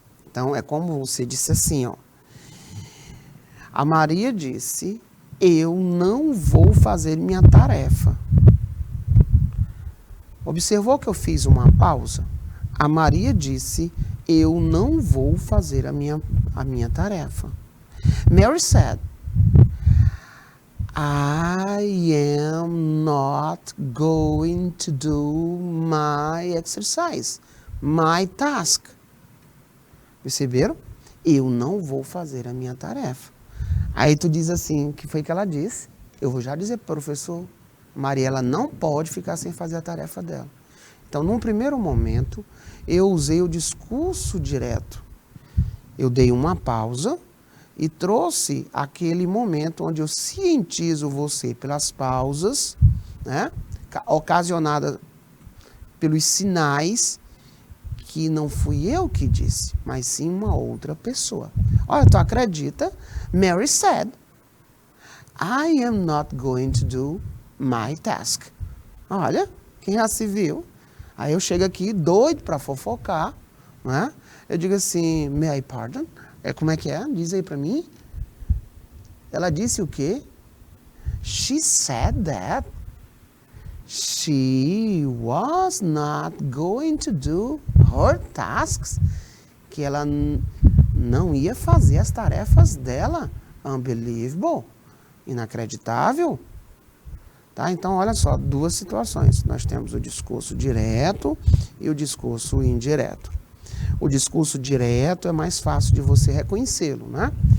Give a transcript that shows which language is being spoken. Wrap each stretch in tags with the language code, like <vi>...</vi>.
<pt>Então, é como você disse assim, ó. A Maria disse, eu não vou fazer minha tarefa. Observou que eu fiz uma pausa? A Maria disse, eu não vou fazer a minha tarefa.</pt> <en>Mary said, I am not going to do my exercise, my task.</en> <pt>Perceberam? Eu não vou fazer a minha tarefa. Aí tu diz assim, o que foi que ela disse? Eu vou já dizer para o professor, Maria, ela não pode ficar sem fazer a tarefa dela. Então, num primeiro momento, eu usei o discurso direto. Eu dei uma pausa e trouxe aquele momento onde eu cientizo você pelas pausas, né, ocasionadas pelos sinais que não fui eu que disse, mas sim uma outra pessoa. Olha, tu acredita?</pt> <en>Mary said, I am not going to do my task.</en> <pt>Olha, quem já se viu? Aí eu chego aqui doido para fofocar, né? Eu digo assim,</pt> <en>may I pardon?</en> <pt>Como é que é? Diz aí para mim. Ela disse o quê?</pt> <en>She said that she was not going to do her tasks.</en> <pt>Que ela não ia fazer as tarefas dela.</pt> <en>Unbelievable.</en> <pt>Inacreditável. Tá? Então, olha só, duas situações. Nós temos o discurso direto e o discurso indireto. O discurso direto é mais fácil de você reconhecê-lo, né?</pt>